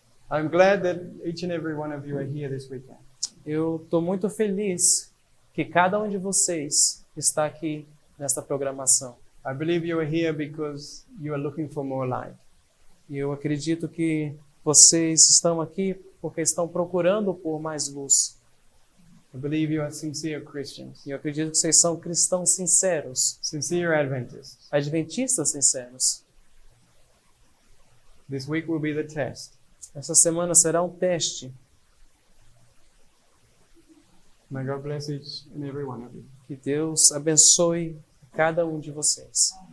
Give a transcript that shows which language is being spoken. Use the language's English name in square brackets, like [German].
[English] I'm glad that each and every one of you are here this weekend. [Portuguese] Eu estou muito feliz que cada um de vocês está aqui nesta programação. [English] I believe you are here because you are looking for more light. [Portuguese] E eu acredito que vocês estão aqui porque estão procurando por mais luz. [English] I believe you are sincere Christians, [Portuguese] E eu acredito que vocês são cristãos sinceros, [English] sincere Adventists. [Portuguese] adventistas sinceros. [English] This week will be the test. [Portuguese] Essa semana será um teste. [English] May God bless each and every one of you. [Portuguese] Que Deus abençoe cada um de vocês.